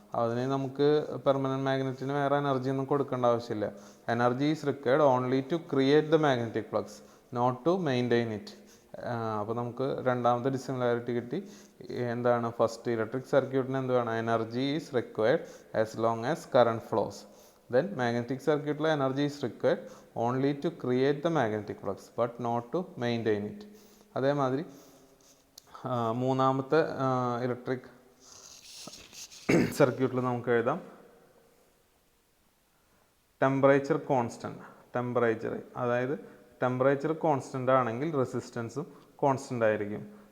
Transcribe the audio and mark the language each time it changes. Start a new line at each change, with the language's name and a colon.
Malayalam: അതിന് നമുക്ക് പെർമനൻറ്റ് മാഗ്നറ്റിന് വേറെ എനർജി ഒന്നും കൊടുക്കേണ്ട ആവശ്യമില്ല.
English: Energy is required only to create the magnetic flux, not to maintain it.
Malayalam: അപ്പോൾ നമുക്ക് രണ്ടാമത്തെ ഡിസിമിലാരിറ്റി കിട്ടി. എന്താണ്, ഫസ്റ്റ് ഇലക്ട്രിക് സർക്യൂട്ടിന് എന്ത് വേണം,
English: Energy is required as long as current flows. Then magnetic circuit energy is required only to create the magnetic flux but not to maintain it.
Malayalam: അതേമാതിരി മൂന്നാമത്തെ ഇലക്ട്രിക് സർക്യൂട്ടിൽ നമുക്ക് എഴുതാം ടെമ്പറേച്ചർ കോൺസ്റ്റൻറ്റ്. അതായത് ടെമ്പറേച്ചർ കോൺസ്റ്റൻ്റ് ആണെങ്കിൽ റെസിസ്റ്റൻസും കോൺസ്റ്റൻ്റ് ആയിരിക്കും.